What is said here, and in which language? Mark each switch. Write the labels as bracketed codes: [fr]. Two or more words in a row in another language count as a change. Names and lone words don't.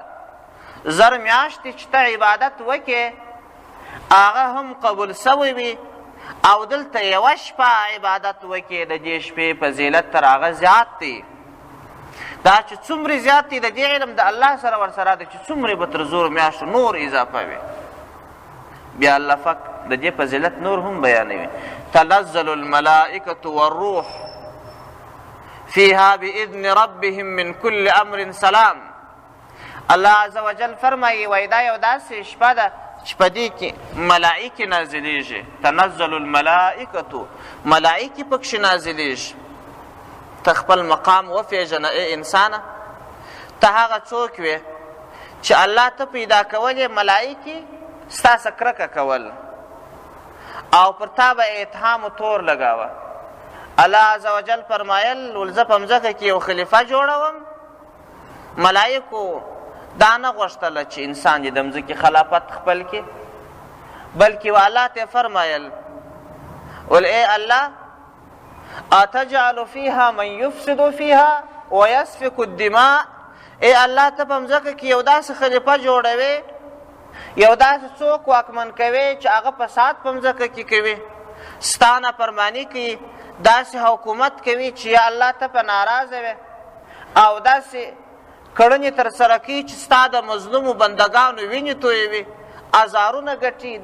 [ps] زر میاشتې چې ته عبادت وکې هغه هم قبول سوی وي او دلته یوه شپه عبادت وکې د دې شپې فضیلت تر هغه زیات دی. دا چې څومره زیات دی د دې علم د الله سره ورسره دی چې څومره به تر زور میاشتو نور اضافه وي. بیا الله پاک د دې فضیلت نور هم بیانوي. [ar] تنزل الملائکة والروح فیها باذن ربهم من کل امر سلام. [ps] الله [ar] عز وجل [ps] فرمایي وایي دا یو داسې شپه ده چې په دې کې ملائکې نازلیږي. [ar] تنزل الملائکة، [ps] ملائکې پکښې نازلیږي. ته خپل مقام وپېژنه ای انسانه، ته هغه څوک وې چې الله ته پیدا کولې ملائکې ستا څه کرکه کول او پر تا به اتهام و تور لګاوه. الله [ar] عز وجل [ps] فرمایل ول زه په مځکه کې یو خلیفه جوړوم. ملائکو دا نه غوښتله چې انسان یې د مځکې خلافت خپل کړي، بلکې الله ته فرمایل ول ای الله [ar] اتجعل فيها من يفسد فيها ويسفك الدماء. [ps] ای الله ته په مځکه کې یو داسې خلیفه جوړوي، یو داسې څوک واکمن کوي چې هغه فساد په مځکه کې کوي، ستا نافرماني کوي، داسې حکومت کوي چې یا الله ته په ناراضه وي او داسې کړنې ترسره کوي چې ستا د مظلومو بندګانو وینې تویوي، ازارونه ګټي.